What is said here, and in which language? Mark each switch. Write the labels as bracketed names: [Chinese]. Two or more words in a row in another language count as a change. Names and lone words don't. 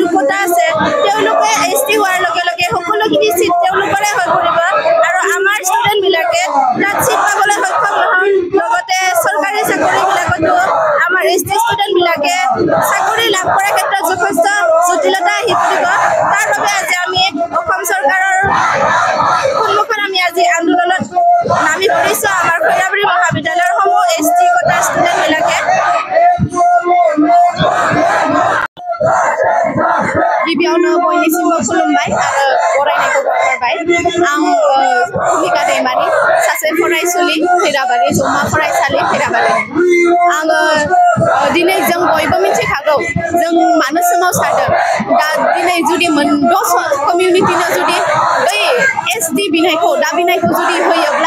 [Assamese] কোটা আছে তেওঁলোকে এসটি হোৱাৰ লগে লগে সকলোখিনি সিট তেওঁলোকৰে হৈ পৰিব আৰু আমাৰ ষ্টুডেণ্ট বিলাকে তাত সিট পাবলৈ সক্ষম নহয় লগতে চৰকাৰী চাকৰি বিলাকতো আমাৰ এসটি ষ্টুডেণ্ট বিলাকে চাকৰি লাভ কৰাৰ ক্ষেত্ৰত যথেষ্ট জটিলতা আহি পৰিব তাৰ বাবে আজি আমি অসম চৰকাৰৰ সন্মুখত আমি আজি আন্দোলনত নামি পৰিছো আমাৰ কৈৰাবাৰী মহাবিদ্যালয়ৰ সমূহ এসটি কোটা ষ্টুডেণ্ট বিলাকে [Bodo] गिबियावनो बयनिसिमबो खुलुमबाय आरो बरायनायखौ बावहरबाय आं भुमिका दैमारि सासे फरायसुलि खैराबारि जौमा फरायसालि खैराबारि आङो दिनै जों बयबो मिथिखागौ जों मानो सोमावसारदों दा दिनै जुदि मोनद' कमिउनिटिनो जुदि बै एसटि बिनायखौ दाबिनायखौ जुदि होयोब्ला